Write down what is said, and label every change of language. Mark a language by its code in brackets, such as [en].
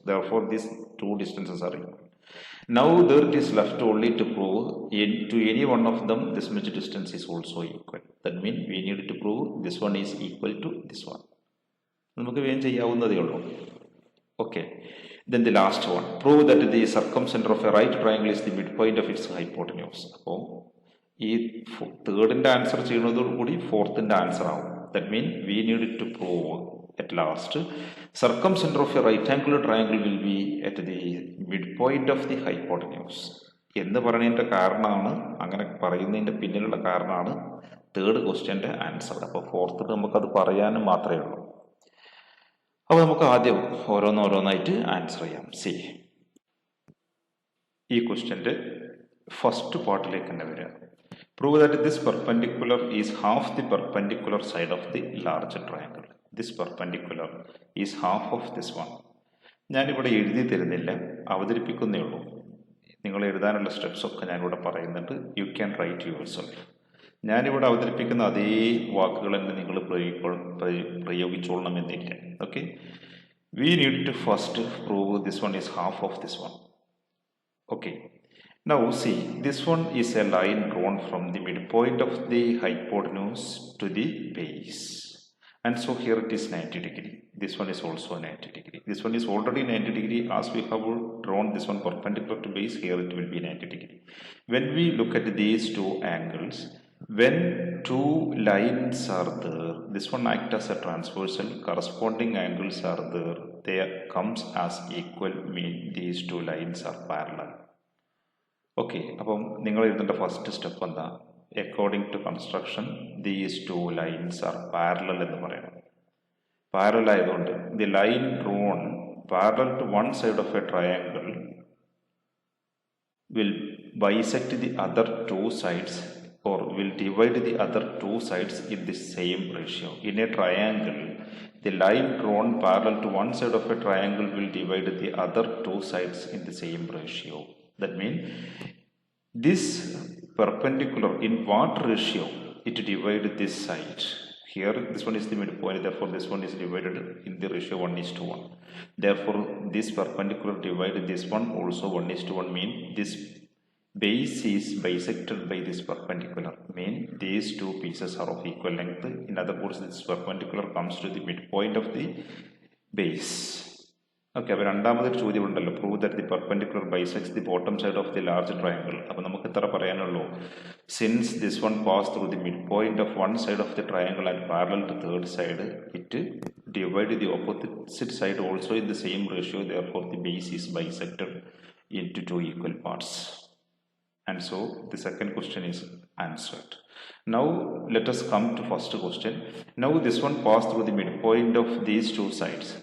[en] Therefore these two distances are equal. Now there it is left only to prove to any one of them this much distance is also equal. That means we need to prove this one is equal to this one. [ml] നമുക്ക് വേഗം ചെയ്യാവുന്നതേ ഉള്ളൂ. [en] Okay. Then the last one, prove that the circumcenter of a right triangle is the midpoint of its hypotenuse. [ml] അപ്പോൾ ഈ തേർഡിൻ്റെ answer ചെയ്യുന്നതോടുകൂടി ഫോർത്തിൻ്റെ answer ആവും. [en] that mean we need to prove at last circumcenter of a right angular triangle will be at the midpoint of the hypotenuse [ml] എന്ന് പറയുന്നതിൻ്റെ കാരണമാണ്, അങ്ങനെ പറയുന്നതിൻ്റെ പിന്നിലുള്ള കാരണമാണ് തേർഡ് ക്വസ്റ്റ്യൻ്റെ ആൻസർ. അപ്പോൾ ഫോർത്ത് നമുക്കത് പറയാനും മാത്രമേ ഉള്ളൂ. അപ്പോൾ നമുക്ക് ആദ്യം ഓരോന്നോരോന്നായിട്ട് ആൻസർ ചെയ്യാം. സി, ഈ ക്വസ്റ്റ്യൻ്റെ ഫസ്റ്റ് പാർട്ടിലേക്ക് തന്നെ വരിക. [en] Prove that this perpendicular is half the perpendicular side of the larger triangle. This perpendicular is half of this one. [ml] ഞാനിവിടെ എഴുതി തരുന്നില്ല, അവതരിപ്പിക്കുന്നേ ഉള്ളൂ. നിങ്ങൾ എഴുതാനുള്ള സ്റ്റെപ്സ് ഒക്കെ ഞാനിവിടെ പറയുന്നുണ്ട്. [en] You can write yourself. [ml] ഞാനിവിടെ അവതരിപ്പിക്കുന്ന അതേ വാക്കുകൾ തന്നെ നിങ്ങൾ പ്രയോഗിച്ചോളണമെന്നില്ല. [en] Okay, we need to first prove this one is half of this one. Okay. Now see, this one is a line drawn from the midpoint of the hypotenuse to the base. And so here it is 90 degree. This one is also 90 degree. This one is already 90 degree. As we have drawn this one perpendicular to base, here it will be 90 degree. When we look at these two angles, when two lines are there, this one acts as a transversal, corresponding angles are there, they comes as equal, mean these two lines are parallel. [ml] Okay, അപ്പം നിങ്ങൾ എഴുതേണ്ട first step എന്താ? [en] according to construction these two lines are parallel [ml] എന്ന് പറയണം. Parallel ആയതുകൊണ്ട് [en] The line drawn parallel to one side of a triangle will bisect the other two sides or will divide the other two sides in the same ratio. In a triangle, the line drawn parallel to one side of a triangle will divide the other two sides in the same ratio. That means this perpendicular, in what ratio it divides this side? Here this one is the midpoint, therefore this one is divided in the ratio 1:1. Therefore this perpendicular divides this one also 1:1, mean this base is bisected by this perpendicular, mean these two pieces are of equal length. In other words, this perpendicular comes to the midpoint of the base. [ml] Okay, അപ്പോൾ രണ്ടാമതൊരു ചോദ്യം ഉണ്ടല്ലോ, [en] Prove that the perpendicular bisects the bottom side of the large triangle. [ml] അപ്പോൾ നമുക്ക് ഇത്ര പറയാനുള്ളൂ, [en] Since this one pass through the mid point of one side of the triangle and parallel to third side, it divide the opposite side also in the same ratio, therefore the base is bisected into two equal parts. And so the second question is answered. Now let us come to first question. Now this one passed through the midpoint of these two sides.